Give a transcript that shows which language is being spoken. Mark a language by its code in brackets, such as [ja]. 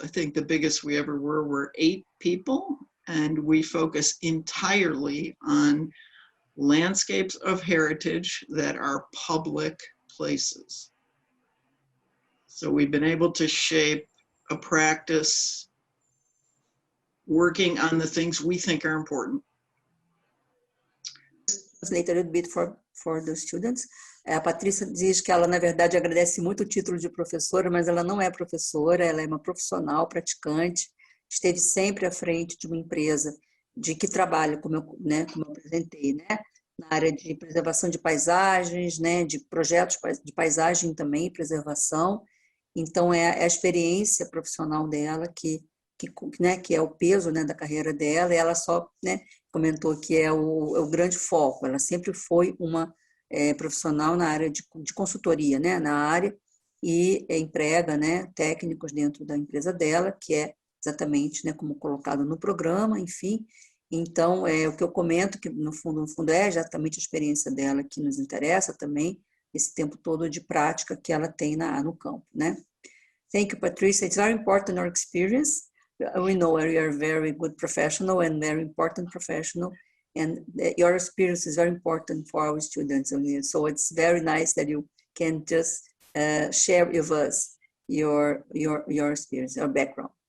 [en] I think the biggest we ever were 8 people, and we focus entirely on landscapes of heritage that are public places. So we've been able to shape a practice working on the things we think are important. Translate a little bit for the students. [pt] A Patrícia diz que ela, na verdade, agradece muito o título de professora, mas ela não é professora, ela é uma profissional praticante, esteve sempre à frente de uma empresa de que trabalha, como eu apresentei, né? Na área de preservação de paisagens, né? De projetos de paisagem também, preservação. Então, é a experiência profissional dela que é o peso, né, da carreira dela, e ela só, né, comentou que é o grande foco. Ela sempre foi uma profissional na área de consultoria, né, na área, e emprega, né, técnicos dentro da empresa dela, que é exatamente, né, como colocado no programa, enfim. Então, o que eu comento, que no fundo é exatamente a experiência dela que nos interessa também, esse tempo todo de prática que ela tem no campo, né? [en] Thank you, Patricia. It's very important our experience. We know you are a very good professional and very important professional, and your experience is very important for our students. So it's very nice that you can just share with us your experience, your background.